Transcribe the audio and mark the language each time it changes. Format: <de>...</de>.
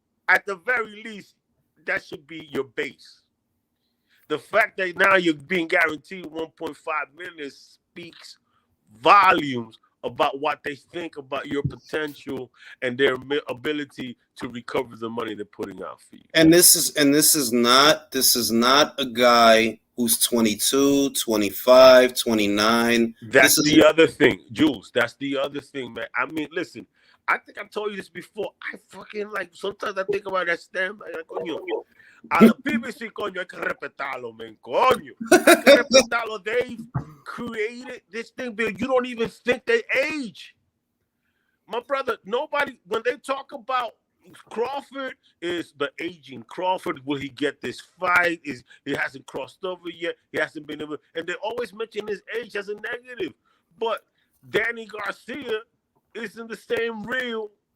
<en>At the very least, that should be your base. The fact that now you're being guaranteed 1.5 million speaks volumes about what they think about your potential and their ability to recover the money they're putting out for you. And this is not a guy who's 22, 25, 29. That's the other thing, Jules. That's the other thing, man. I mean, listen, I think I told you this before. I fucking sometimes I think about that stamp.</en> <es>Coño, a la BBC, coño, hay que respetarlo, man. Coño. Hay que respetarlo.</es> <en>They've created this thing, but you don't even think they age. My brother, nobody, when they talk about Crawford, is the aging. Crawford, will he get this fight? He hasn't crossed over yet. He hasn't been able, and they always mention his age as a negative. But Danny Garcia is in the same reel.</en>